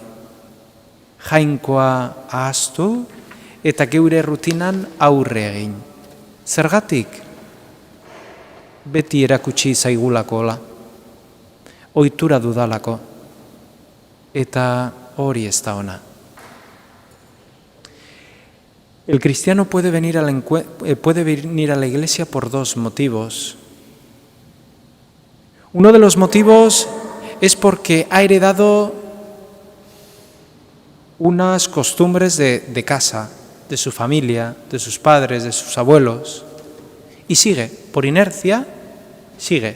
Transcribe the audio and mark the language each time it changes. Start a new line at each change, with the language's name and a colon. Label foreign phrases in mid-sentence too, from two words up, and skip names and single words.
Basque: Jainkoa ahaztu eta geure rutinan aurre egin. Zergatik? Beti erakutsi zaigulako hola. Ohitura dudalako. Eta hori ez da ona.
Spanish: El cristiano puede venir a la iglesia por dos motivos. Uno de los motivos es porque ha heredado unas costumbres de casa, de su familia, de sus padres, de sus abuelos, y sigue, por inercia, sigue.